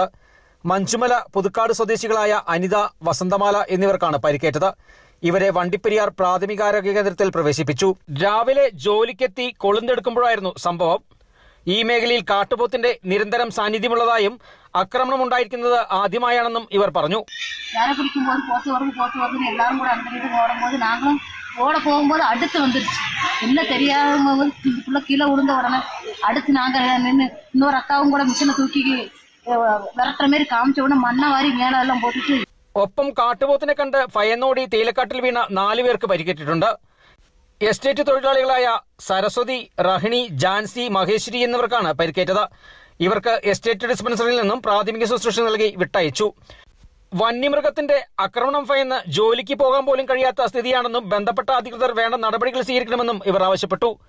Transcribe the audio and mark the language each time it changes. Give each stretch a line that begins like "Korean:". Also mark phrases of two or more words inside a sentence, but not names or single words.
Malayalam: മഞ്ചുമല, പുതുക്കാട് സ്വദേശികളായ അനിത, വസന്തമാല എന്നിവർക്കാണ് പരിക്കേറ്റത്. ഇവരെ വണ്ടിപ്പെരിയാർ പ്രാഥമികാരോഗ്യ കേന്ദ്രത്തിൽ പ്രവേശിപ്പിച്ചു. രാവിലെ ജോലിക്കെത്തി കൊളുന്തെടുക്കുമ്പോഴായിരുന്നു സംഭവം. ഈ മേഖലയിൽ കാട്ടുപോത്തിന്റെ നിരന്തരം സാന്നിധ്യമുള്ളതായും ആക്രമണമുണ്ടായിരിക്കുന്നത് ആദ്യമായാണെന്നും ഇവർ പറഞ്ഞു.
Tamil: ஓட போகும்போது அடுத்து வந்துருச்சு. என்ன தெரியாம கீழே விழுந்த உடனே அடுத்து நாங்கள் நின்று இன்னொரு அக்காவும் கூட மிஷினை தூக்கி விரட்டுற மாதிரி காமிச்ச உடனே மண்ணை வாரி மேலே எல்லாம் போட்டுட்டு.
Malayalam: ഒപ്പം കാട്ടുപോത്തിനെ കണ്ട് ഭയന്നോടി തേയിലക്കാട്ടിൽ വീണ 4 പേർക്ക് പരിക്കേറ്റിട്ടുണ്ട്. എസ്റ്റേറ്റ് തൊഴിലാളികളായ സരസ്വതി, റഹിണി, ജാൻസി, മഹേശ്വരി എന്നിവർക്കാണ് പരിക്കേറ്റത്. ഇവർക്ക് എസ്റ്റേറ്റ് ഡിസ്പെൻസറിയിൽ നിന്നും പ്രാഥമിക ശുശ്രൂഷ നൽകി വിട്ടയച്ചു. വന്യമൃഗത്തിന്റെ ആക്രമണം ഭയന്ന് ജോലിക്ക് പോകാൻ പോലും കഴിയാത്ത സ്ഥിതിയാണെന്നും ബന്ധപ്പെട്ട അധികൃതർ വേണ്ട നടപടികൾ സ്വീകരിക്കണമെന്നും ഇവർ ആവശ്യപ്പെട്ടു.